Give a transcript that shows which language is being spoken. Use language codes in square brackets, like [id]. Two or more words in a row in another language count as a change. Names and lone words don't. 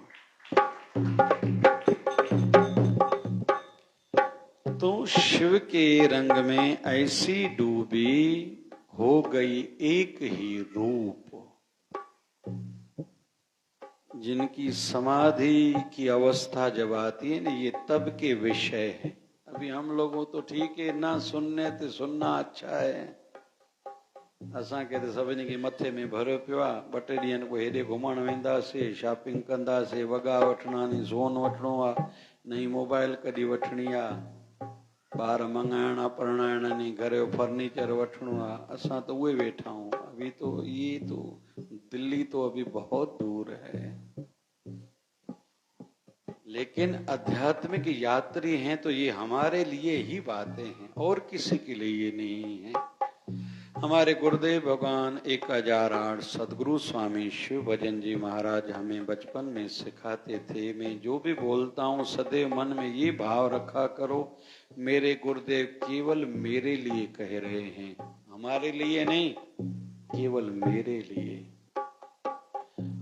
[hi] तो शिव के रंग में ऐसी डूबी हो गई एक ही रूप, जिनकी समाधि की अवस्था जब आती है ना, ये तब के विषय है। अभी हम लोगों तो ठीक है ना, सुनने ते सुनना अच्छा है। [sd] असां के तो सभिनी के मथे में भरियो पियो आहे। ॿ टे ॾींहंनि को हेॾे घुमण वेंदासीं, शॉपिंग कंदासीं, वॻा वठणा नी, सोन वठणो आहे, नई मोबाइल कॾहिं वठणी आहे, ॿार मंगाइणा परणाइणा नी, घर जो फर्नीचर वठणो आहे। असां तो उहे वेठा आहियूं। [hi] अभी तो ये तो दिल्ली तो अभी बहुत दूर है। लेकिन आध्यात्मिक यात्री हैं तो ये हमारे लिए ही बातें हैं, और किसी के लिए नहीं है। हमारे गुरुदेव भगवान 1008 सदगुरु स्वामी शिव भजन जी महाराज हमें बचपन में सिखाते थे, मैं जो भी बोलता हूँ सदैव मन में ये भाव रखा करो, मेरे गुरुदेव केवल मेरे लिए कह रहे हैं, हमारे लिए नहीं, केवल मेरे लिए।